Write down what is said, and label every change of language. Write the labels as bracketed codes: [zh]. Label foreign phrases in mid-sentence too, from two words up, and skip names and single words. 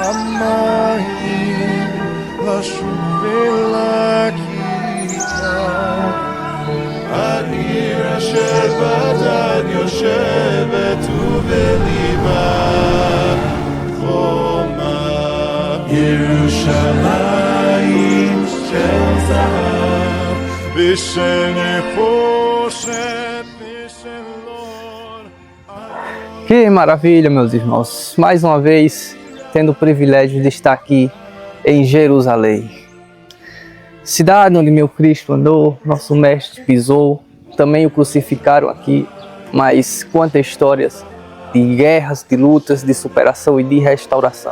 [he] המים לשוב אל הכיתה העיר אשר בדד יושבת ובליבה חומה ירושלים של זהב ושל נחושת ושל אור. [pt] Que maravilha, meus irmãos, mais uma vez tendo o privilégio de estar aqui em Jerusalém, cidade onde meu Cristo andou, nosso mestre pisou, também o crucificaram aqui, mas quantas histórias de guerras, de lutas, de superação e de restauração.